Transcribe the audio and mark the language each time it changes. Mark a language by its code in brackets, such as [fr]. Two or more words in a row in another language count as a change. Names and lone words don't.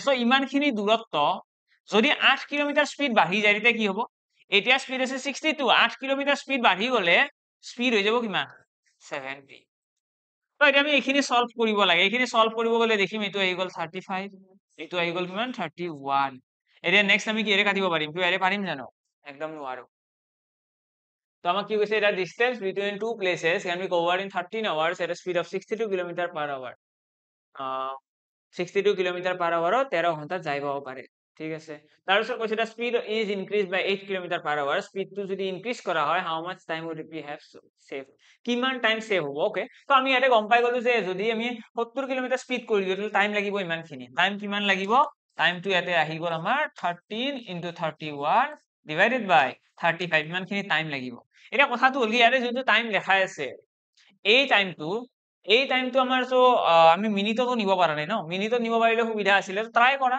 [as] তো ইমানখিনি দূৰত্ব যদি 8 [en] kilometre speed [as] বাঢ়ি যায় তেতিয়া কি হ'ব, এতিয়া স্পীড আছে 62, 8 কিলোমিটাৰ স্পীড বাঢ়ি গ'লে স্পীড হৈ যাব কিমান 70। তো এতিয়া আমি এইখিনি সলভ কৰিব লাগে, এইখিনি সলভ কৰিব গ'লে দেখিম এইটো আহি গ'ল 35, এইটো আহি গ'ল কিমান 31। এতিয়া নেক্সট আমি কিহেৰে কাটিব পাৰিম, তো ইয়াৰে পাৰিম জানো, একদম নোৱাৰো। তো আমাক কি কৈছে এটা [en] distance between two places can be covered in 13 hours at a speed of 62 kilometre/hour. [as] 62 কিলোমিটার/আওয়ারত 13 ঘণ্টাত যাই পাব পাৰে। ঠিক আছে, তাৰপিছত কৈছে [en] the speed is increased by 8 [as] কিলোমিটার/আওয়ার, স্পীডটো যদি ইনক্ৰিজ কৰা হয় [en] how much time would we have saved, [as] কিমান [en] time save [as] হ'ব। ওকে, তো আমি ইয়াতে গম পাই গলো যে যদি আমি 70 [en] kilometre speed [as] কৰি দিওঁ তাহলে টাইম লাগিব ইমানখিনি। টাইম কিমান লাগিব, টাইমটো ইয়াতে আহি গ'ল আমাৰ 13 × 31 [en] divided by [as] 35, ইমানখিনি টাইম লাগিব। এতিয়া কথাটো হ'ল কি ইয়াতে যোনটো টাইম দেখাই আছে এই টাইমটো আমাৰ তো আমি মিনিটতো নিব পৰা নাই ন, মিনিটত নিব পাৰিলে সুবিধা আছিলে, ট্ৰাই কৰা।